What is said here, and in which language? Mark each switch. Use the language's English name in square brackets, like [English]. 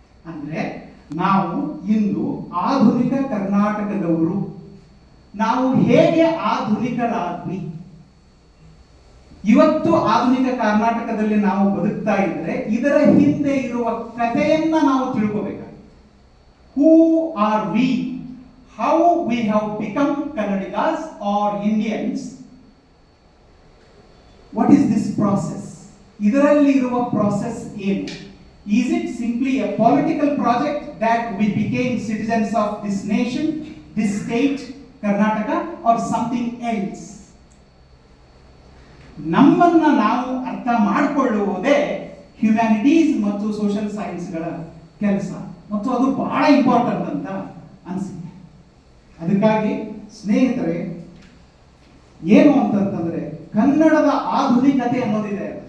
[Kannada] ಅಂದ್ರೆ ನಾವು ಇಂದು ಆಧುನಿಕ ಕರ್ನಾಟಕದವರು, ನಾವು ಹೇಗೆ ಆಧುನಿಕರಾದ್ವಿ, ಇವತ್ತು ಆಧುನಿಕ ಕರ್ನಾಟಕದಲ್ಲಿ ನಾವು ಬದುಕ್ತಾ ಇದ್ರೆ ಇದರ ಹಿಂದೆ ಇರುವ ಕಥೆಯನ್ನ ನಾವು ತಿಳ್ಕೋಬೇಕಾಗಿದೆ. [English] Who are we? How we have become Kannadigas or Indians? What is this process? [Kannada] ಇದರಲ್ಲಿ ಇರುವ ಪ್ರಾಸೆಸ್ ಏನು? [English] Is it simply a political project that we became citizens of this nation, this state, Karnataka, or something else? [Kannada] ನಮ್ಮನ್ನ ನಾವು ಅರ್ಥ ಮಾಡಿಕೊಳ್ಳುವುದೇ humanities ಮತ್ತು social ಸೈನ್ಸ್ಗಳ ಕೆಲಸ, ಮತ್ತು ಅದು ಬಹಳ ಇಂಪಾರ್ಟೆಂಟ್ ಅಂತ ಅನಿಸುತ್ತೆ. ಅದಕ್ಕಾಗಿ ಸ್ನೇಹಿತರೆ, ಏನು ಅಂತಂತಂದ್ರೆ ಕನ್ನಡದ ಆಧುನಿಕತೆ ಅನ್ನೋದಿದೆ.